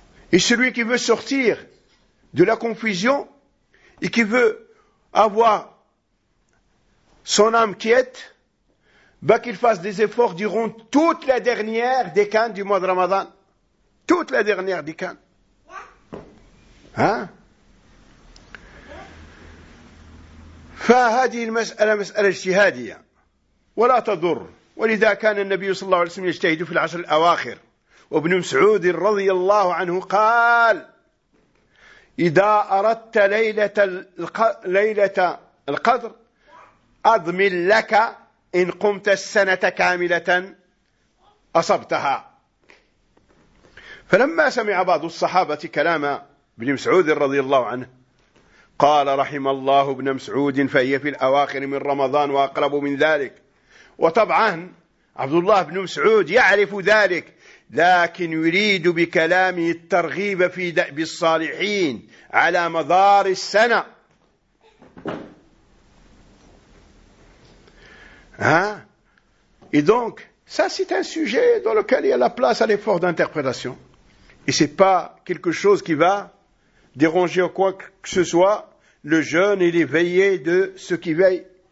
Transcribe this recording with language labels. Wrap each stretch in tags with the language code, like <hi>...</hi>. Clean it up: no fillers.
<fr>Et celui qui veut sortir de la confusion, et qui veut avoir son âme quiète, ben qu'il fasse des efforts durant toute la dernière décennie du mois de Ramadan. Toute la dernière décennie. Hein?</fr> <ar>فهذه المسألة مسألة اجتهادية ولا تضر. ولذا كان النبي صلى الله عليه وسلم يجتهد في العشر الأواخر. وابن مسعود رضي الله عنه قال: إذا أردت ليلة القدر أضمن لك إن قمت السنة كاملة أصبتها. فلما سمع بعض الصحابة كلام ابن مسعود رضي الله عنه قال: رحم الله ابن مسعود، فهي في الأواخر من رمضان وأقرب من ذلك. وطبعا عبد الله بن مسعود يعرف ذلك، لكن يريد بكلامه الترغيب في دأب الصالحين على مدار السنة.</ar> <fr>ها؟ Et donc, ça c'est un sujet dans lequel il y a la place à l'effort d'interprétation. Et c'est pas quelque chose qui va déranger quoi que ce soit le jeûne et l'éveillé de ceux qui veillent.</fr>